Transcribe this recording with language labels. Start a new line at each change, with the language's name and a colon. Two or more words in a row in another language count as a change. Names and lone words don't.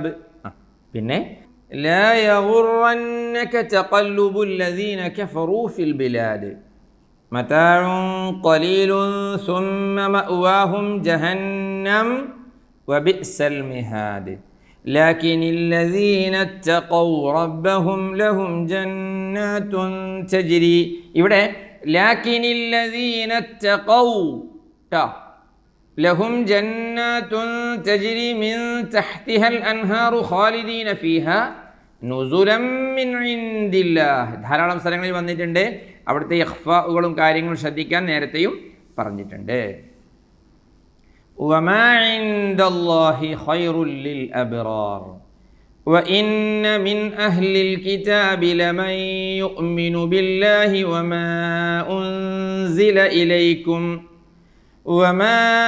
Arabic: പിന്നെ لا يغرنك تقلب الذين كفروا في البلاد متاع قليل ثم مأواهم جهنم وبئس المهاد لكن الذين اتقوا ربهم لهم جنات تجري. ഇവിടെ لكن الذين اتقوا لهم جنات تجري من تحتها الأنهار خالدين فيها نزلا من عند الله.
Malayalam: ധാരാളം സ്ഥലങ്ങളിൽ വന്നിട്ടുണ്ട്. അവിടുത്തെ ഇഖ്ഫാഉകളും കാര്യങ്ങളും ശ്രദ്ധിക്കാൻ നേരത്തെയും പറഞ്ഞിട്ടുണ്ട്.
Arabic: وما عند الله خير للأبرار وإن من أهل الكتاب لمن يؤمن بالله وما أنزل إليكم وما